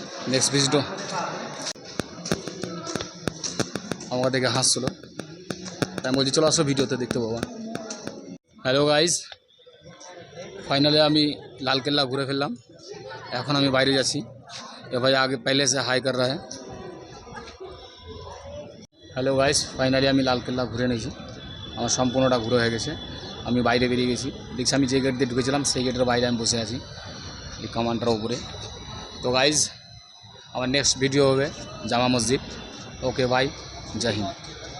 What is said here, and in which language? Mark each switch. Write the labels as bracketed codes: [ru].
[bn] Next ভিজিটও আমাকে দেখে হাসছিল, তাই বলছি চলো আসো ভিডিওতে দেখতে পাবো। [en] hello guys, finally [bn] আমি লালকেল্লা ঘুরে ফেললাম, এখন আমি বাইরে যাচ্ছি। [hi] ये भाई आगे पहले से हाई कर रहा है। [en] hello guys, finally [bn] আমি লালকেল্লা ঘুরে নিয়েছি, আমার সম্পূর্ণটা ঘুরে হয়ে গেছে। আমি বাইরে বেরিয়ে গেছি, দেখছি আমি যে গেট দিয়ে ঢুকেছিলাম সেই গেটের বাইরে আমি বসে আছি এই কমান্ডার উপরে। তো গাইস আমার নেক্সট ভিডিও হবে জামা মসজিদ। ওকে ভাই, জয় হিন্দ।